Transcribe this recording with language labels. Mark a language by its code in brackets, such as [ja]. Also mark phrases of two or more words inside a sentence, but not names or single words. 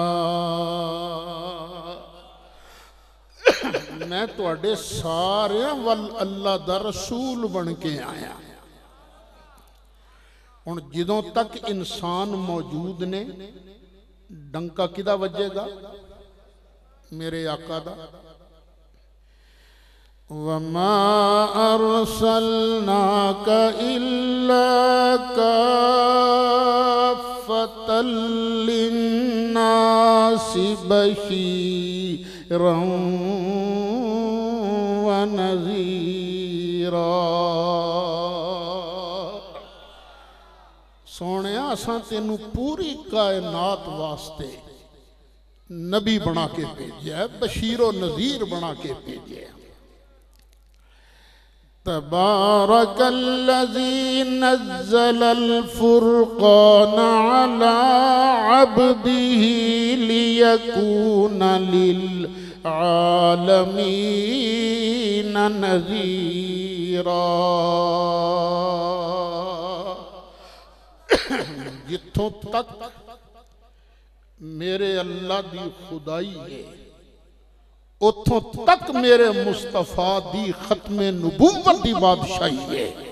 [pa] میں تہاڈے ساریاں ول اللہ دا رسول بن کے آیا. ہن جدوں تک انسان موجود نے ڈنکا کدا وجے گا، میرے آقا دا. [ar] وما أرسلناك إلا كافة للناس بشيرا ونذيرا. [pa] سونے اساں تینوں پوری کائنات واسطے نبی بنا کے بھیجا، بشیر و نذیر بنا کے بھیجا. [ar] تبارك الذي نزل الفرقان على عبده ليكون للعالمين نذيرا. [pa] تیرا جتھوں تک میرے اللہ دی خدائی ہے اتھوں تک میرے مصطفیٰ دی ختم نبوت دی بادشاہی ہے.